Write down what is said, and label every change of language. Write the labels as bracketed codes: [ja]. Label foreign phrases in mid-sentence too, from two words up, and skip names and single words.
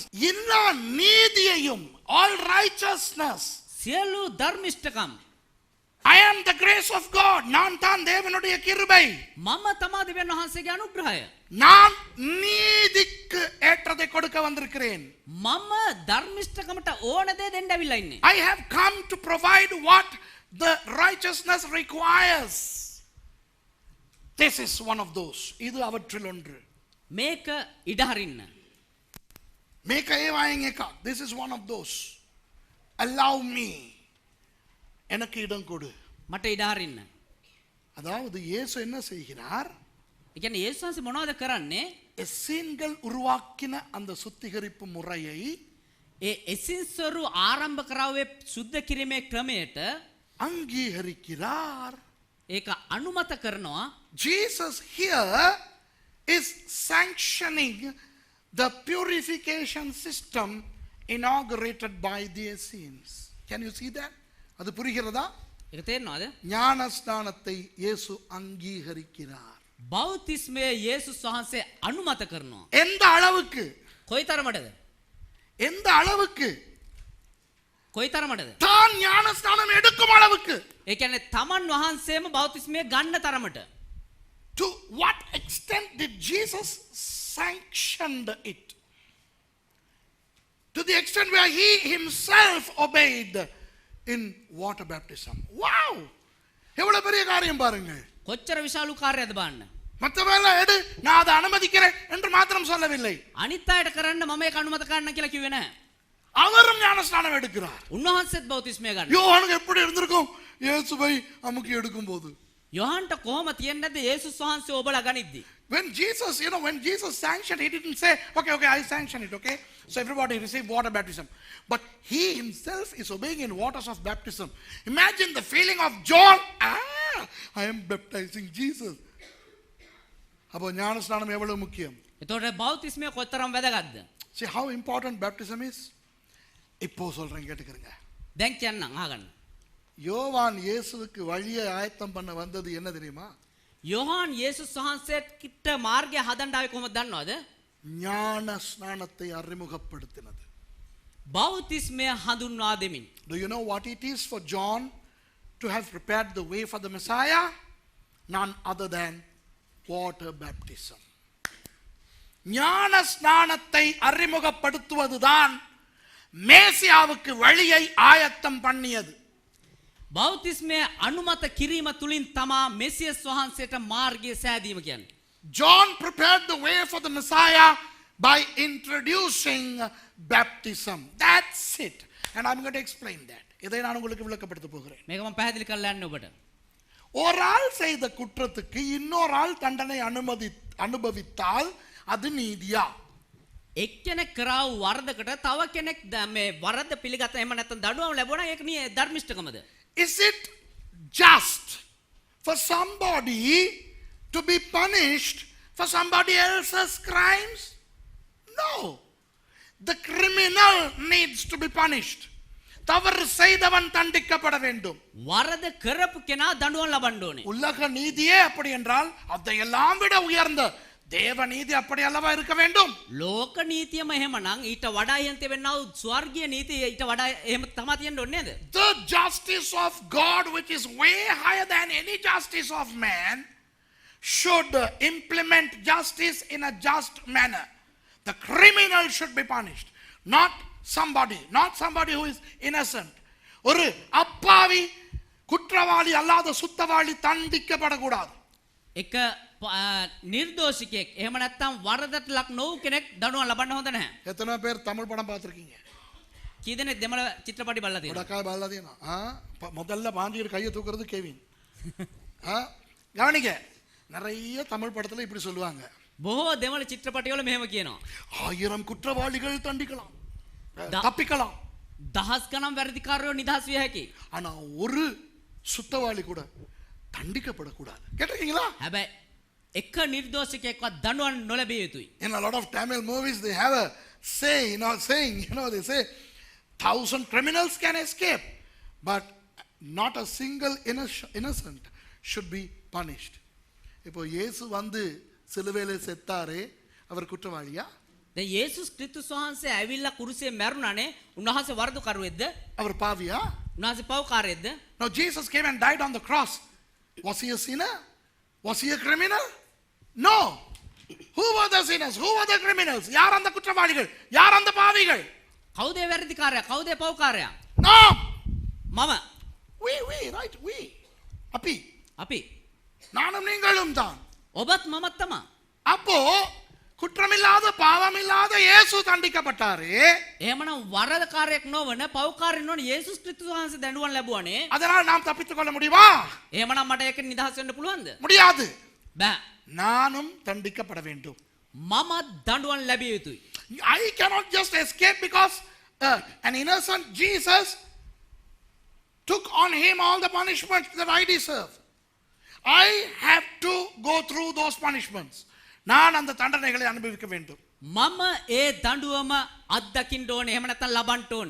[ta] எல்லா நீதியையும், [en] all righteousness. [si] සියලු ධර්මිෂ්ඨකම් [en] I am the grace of God. [ta] நான் தான் தேவனுடைய கிருபை. [si] මම තමා දෙවියන් වහන්සේගේ අනුග්‍රහය. [ta] நான் நீதிக்கு ஏற்றதை கொடுக்க வந்திருக்கிறேன். [si] මම ධර්මිෂ්ඨකමට ඕන දේ දෙන්න ඇවිල්ලා ඉන්නේ. [en] I have come to provide what the righteousness requires. This is one of those. [ta] இது அவற்றில் ஒன்று. [si] මේක ඉඩ හරින්න. මේක ඒවායින් එකක්. [en] This is one of those. Allow me. [ta] எனக்கு இடம் கொடு. [si] මට ඉඩ හරින්න. [ta] அதாவது இயேசு என்ன செய்கிறார்? [si] ඒ කියන්නේ යේසුස් වහන්සේ මොනවද කරන්නේ? [ta] எஸ்ஸேன்கள் உருவாக்கின அந்த சுத்திகரிப்பு முறையை [si] ඒ එසින්සරු ආරම්භ කරාවේ සුද්ධ කිරීමේ ක්‍රමයට [ta] அங்கீகரிக்கிறார். [si] ඒක අනුමත කරනවා. [en] Jesus here is sanctioning the purification system inaugurated by the Essenes. Can you see that? [ta] அது புரிகிறதா? [si] ඒක තේරෙනවද? [ta] ஞானஸ்நானத்தை இயேசு அங்கீகரிக்கிறார். [si] බෞතිස්මය යේසුස් වහන්සේ අනුමත කරනවා. [ta] எந்த அளவுக்கு? [si] කොයිතරමටද? [ta] எந்த அளவுக்கு? [si] කොයිතරමටද? [ta] தான் ஞானஸ்நானம் எடுக்கும் அளவுக்கு. [si] ඒ කියන්නේ තමන් වහන්සේම බෞතිස්මය ගන්න තරමට. [en] To what extent did Jesus sanctioned it? To the extent where he himself obeyed in water baptism. [ta] Wow! எவ்வளவு பெரிய காரியம் பாருங்க. [si] කොච්චර විශාල කාර්යයක්ද බලන්න. [ta] மற்றவெல்லாம் எடு, நான் அதை அனுமதிக்கிறேன் என்று மாத்திரம் சொல்லவில்லை. [si] අනිත් අයට කරන්න මම ඒක අනුමත කරන්න කියලා කිව්වේ නැහැ. [ta] அவரும் ஞானஸ்நானம் எடுக்கிறார். [si] උන්වහන්සේත් බෞතිස්මය ගන්න. [ta] யோவானுக்கு எப்படி இருந்திருக்கும்? இயேசுவை அமுக்கி எடுக்கும் போது [si] යොහන්ට කොහොම තියන්නේ නැද්ද යේසුස් වහන්සේ ඔබලා ගනිද්දි? [en] When Jesus sanctioned, he didn't say, okay, I sanction it, okay? So everybody receive water baptism. But he himself is obeying in waters of baptism. Imagine the feeling of John. I am baptizing Jesus. [ta] அப்போ ஞானஸ்நானம் எவ்வளவு முக்கியம்? [si] එතකොට බෞතිස්මය කොතරම් වැදගත්ද? [en] See how important baptism is? [ta] இப்போ சொல்றேன் கேட்டுக்கிறங்க. [si] දැන් කියන්නම් අහගන්න. [ta] யோவான் இயேசுவுக்கு வழியை ஆயத்தம் பண்ண வந்தது என்ன தெரியுமா? [si] යොහාන් යේසුස් වහන්සේට කිට මාර්ගය හදන්න ආවේ කොහොමද දන්නවද? [ta] ஞான ஸ்நானத்தை அறிமுகப்படுத்தினது. [si] බෞතිස්මය හඳුන්වා දෙමින්. [en] Do you know what it is for John to have prepared the way for the Messiah? None other than water baptism. [ta] ஞான ஸ்நானத்தை அறிமுகப்படுத்துவதுதான் மேசியாவுக்கு வழியை ஆயத்தம் பண்ணியது. [si] බෞතිස්මය අනුමත කිරීම තුලින් තමා මෙසියස් වහන්සේට මාර්ගය සෑදීම කියන්නේ. [en] John prepared the way for the Messiah by introducing baptism. That's it. And I'm going to explain that. [ta] இதை நான் உங்களுக்கு விளக்கப்படுத்த போகிறேன். [si] මේක මම පැහැදිලි කරලා යන්න ඔබට. [ta] ஒரு ஆள் செய்த குற்றத்துக்கு இன்னொரு ஆள் தண்டனை அனுபவித்தால் அது நீதியா? [si] එක්කෙනෙක් කරාව වරදකට තව කෙනෙක් මේ වරද පිළිගත එහෙම නැත්නම් දඬුවම් ලැබුණා ඒක නිය ධර්මිෂ්ඨකමද? [en] Is it just for somebody to be punished for somebody else's crimes? No. The criminal needs to be punished. [ta] தவறு செய்தவன் தண்டிக்கப்பட வேண்டும். [si] වරද කරපු කෙනා දඬුවම් ලබන්න ඕනේ. [ta] உலக நீதியே அப்படி என்றால் அதையெல்லாம் விட உயர்ந்த தேவ நீதி அப்படி அல்லவா இருக்க வேண்டும்? [si] ලෝක නීතියම එහෙමනම් ඊට වඩා ඉහත වෙන්නා වූ ස්වර්ගීය නීතිය ඊට වඩා එහෙම තමයි තියෙන්න ඕනේ නේද? [en] The justice of God, which is way higher than any justice of man, should implement justice in a just manner. The criminal should be punished, not somebody who is innocent. [ta] ஒரு அப்பாவி குற்றவாளி அல்லாத சுத்தவாளி தண்டிக்கப்படக்கூடாது. [si] එක නිර්දෝෂිකයෙක් එහෙම නැත්නම් වරදට ලක් නොවු කෙනෙක් දඬුවම් ලබන්න හොඳ නැහැ. [ta] எத்தனை பேர் தமிழ் படம் பார்த்திருக்கீங்க? [si] කී දෙනෙක් දෙමළ චිත්‍රපටි බලලා තියෙනවද? உடக்காய் බලලා තියෙනවා. [ta] முதல்ல பாண்டியர் கையை தூக்குறது கெவின். கவனிங்க, நிறைய தமிழ் படத்துல இப்படி சொல்லுவாங்க. [si] බොහෝ දෙමළ චිත්‍රපටිවල මෙහෙම කියනවා. [ta] 1000 குற்றவாளிகள் தண்டிக்கலாம், தப்பிக்கலாம். [si] දහස් ගණන් වැරදිකාරයෝ නිදහස් විය හැකියි. [ta] ஆனா ஒரு சுத்தவாளி கூட தண்டிக்கப்படக்கூடாது. கேட்டிருக்கீங்களா? [si] හැබැයි එක නිර්දෝෂිකයෙක්වත් දඬුවම් නොලැබිය යුතුයි. [en] In a lot of Tamil movies they have a saying, they say 1000 criminals can escape, but not a single innocent should be punished. [ta] இப்போ இயேசு வந்து சிலுவையிலே செத்தாரே, அவர் குற்றவாளியா? [si] දැන් යේසුස් ක්‍රිස්තුස් වහන්සේ ඇවිල්ලා කුරුසියේ මැරුණානේ. උන්වහන්සේ වරදකරුවෙක්ද? [ta] அவர் பாவியா? [si] උන්වහන්සේ පව්කාරයෙක්ද? [en] Now Jesus came and died on the cross. Was he a sinner? Was he a criminal? No. Who were the sinners? Who were the criminals? [ta] யார் அந்த குற்றவாளிகள்? யார் அந்த பாவிகள்? [si] කවුද වැරදිකාරයා? කවුද පව්කාරයා? [en] No. [si] මම. [en] We, right? We. [si] අපි. [ta] நானும் நீங்களும் தான். [si] ඔබත් මමත් තමයි. [ta] அப்போ குற்றமில்லாத பாவமில்லாத இயேசு தண்டிக்கப்பட்டாரே. [si] එහෙමනම් වරදකාරයෙක් නොවන පව්කාරයෙක් නොවන යේසුස් ක්‍රිස්තුස් වහන්සේ දඬුවම් ලැබුවානේ. [ta] அதனால் நாம் தப்பித்துக் கொள்ள முடியுமா? [si] එහෙමනම් මට ඒක නිදහස් වෙන්න පුළුවන්ද? [ta] முடியாது. [si] බෑ. [ta] நானும் தண்டிக்கப்பட வேண்டும். [si] මමත් දඬුවම් ලැබිය යුතුයි. [en] I cannot just escape because an innocent Jesus took on him all the punishments that I deserve. I have to go through those punishments. [ta] நான் அந்த தண்டனைகளை அனுபவிக்க வேண்டும். [si] මම ඒ දඬුවම අත්දකින්න ඕනේ. එහෙම නැත්නම් ලබන්න ඕනේ.